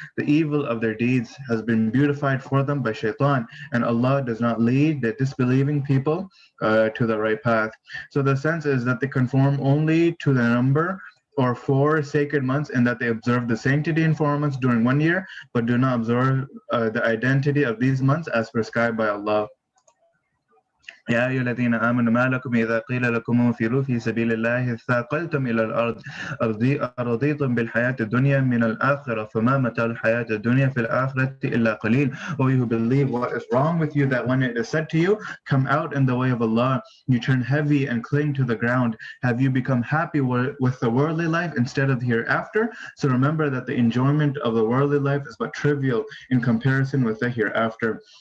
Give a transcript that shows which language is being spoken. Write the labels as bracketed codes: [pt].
[en] The evil of their deeds has been beautified for them by shaitan, and Allah does not lead the disbelieving people to the right path. So the sense is that they conform only to the number or 4 sacred months, in that they observe the sanctity in 4 months during 1 year, but do not observe the identity of these months as prescribed by Allah. [ar] يا أيها الذين آمنوا ما لكم إذا قيل لكم انفروا في سبيل الله اثاقلتم إلى الأرض أرضيتم بالحياة الدنيا من الآخرة فما متاع الحياة الدنيا في الآخرة إلا قليل. [en] O you who believe, what is wrong with you that when it is said to you, come out in the way of Allah, you turn heavy and cling to the ground? Have you become happy with the worldly life instead of the hereafter? So remember that the enjoyment of the worldly life is but trivial in comparison with the hereafter.